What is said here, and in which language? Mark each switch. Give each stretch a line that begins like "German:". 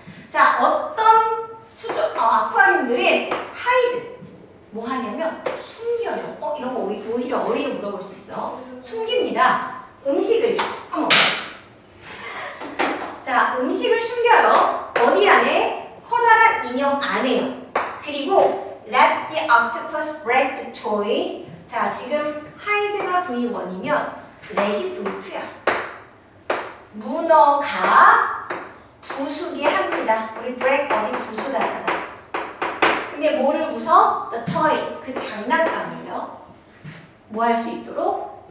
Korean: 자, 어떤 아쿠아리움들은 hide 뭐 하냐면 숨겨요. 이런 거 오히려 어휘로 물어볼 수 있어. 숨깁니다. 음식을 자, 음식을 숨겨요. 어디 안에? 커다란 인형 안에요. 그리고
English: let the octopus break the toy.
Korean: 자, 지금 hide가 V1이면 let이 V2야. 문어가 부수게 합니다. 우리 break 어디 부수다잖아. 근데 뭐를 부숴?
English: The toy,
Korean: 그 장난감을요. 뭐 할 수 있도록?